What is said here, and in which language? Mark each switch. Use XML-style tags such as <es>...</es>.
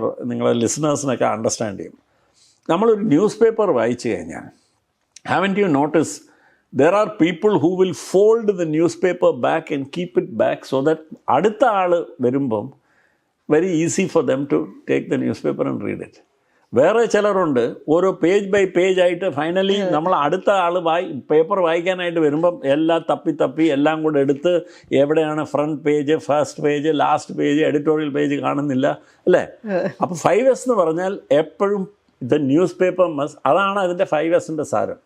<ml>നിങ്ങളെ ലിസണേഴ്സിനൊക്കെ അണ്ടർസ്റ്റാൻഡ് ചെയ്യും. നമ്മളൊരു ന്യൂസ് പേപ്പർ വായിച്ചു കഴിഞ്ഞാൽ</ml> <en>haven't you noticed there are people who will fold the newspaper back and keep it back so that</en> <ml>അടുത്ത ആൾ വരുമ്പം</ml> <en>very easy for them to take the newspaper and read it.</en> <ml>വേറെ ചിലരുണ്ട് ഓരോ page by page ആയിട്ട് finally നമ്മൾ അടുത്ത ആൾ paper വായിക്കാനായിട്ട് വരുമ്പം എല്ലാം തപ്പി എല്ലാം കൂടെ എടുത്ത് എവിടെയാണ് front page, first page, last page, editorial page കാണുന്നില്ല അല്ലേ? അപ്പോൾ 5S എന്ന് പറഞ്ഞാൽ എപ്പോഴും ദ ന്യൂസ് പേപ്പർ അതാണ് അതിൻ്റെ 5Sൻ്റെ സാരം.</ml>